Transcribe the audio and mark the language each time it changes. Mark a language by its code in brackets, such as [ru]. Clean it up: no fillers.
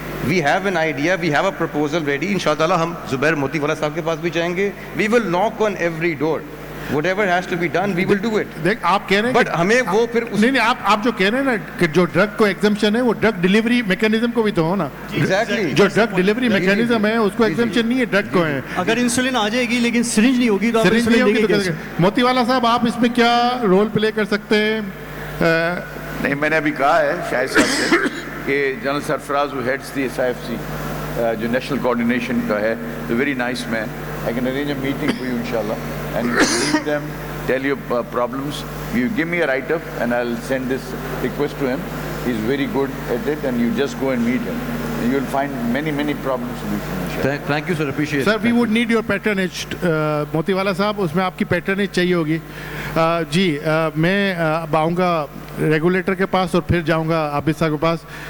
[en] We have an idea, we have a proposal ready. [ur] انشاءاللہ ہم زبیر موتی والا صاحب کے پاس بھی جائیں گے. [en] We will knock on every door. Whatever has to be done, we will do it. [ur] دیکھ آپ کہہ رہے ہیں بٹ ہمیں وہ پھر نہیں آپ جو کہہ رہے ہیں نا کہ جو ڈرگ کو ایگزمپشن ہے وہ ڈرگ ڈلیوری میکینزم کو بھی تو ہو نا. جو ڈرگ ڈلیوری میکینزم ہے اس کو ایگزمپشن نہیں ہے, ڈرگ کو ہے. اگر انسولین آ جائے گی لیکن سرنج نہیں ہوگی تو سرنج نہیں ہوگی تو موتی والا صاحب آپ اس میں کیا رول پلے کر سکتے ہیں؟ نہیں, میں نے ابھی کہا ہے شاہد صاحب سے کہ general Sarfaraz [en] who heads the SIFC [ur] جو نیشنل کوآرڈینیشن کا ہے, [en] the very nice man. I can arrange a meeting for you inshallah, and you can meet them, tell your problems. You give me a write-up and I'll send this request to him. He's very good at it, and you just go and meet him. And you'll find many problems solutions inshallah. Thank you sir, appreciate it. Sir, we would need your patronage. [ur] موتی والا صاحب اس میں آپ کی پیٹرنیج چاہیے ہوگی. جی میں اب آؤں گا ریگولیٹر کے پاس اور پھر جاؤں گا عابد صاحب کے پاس.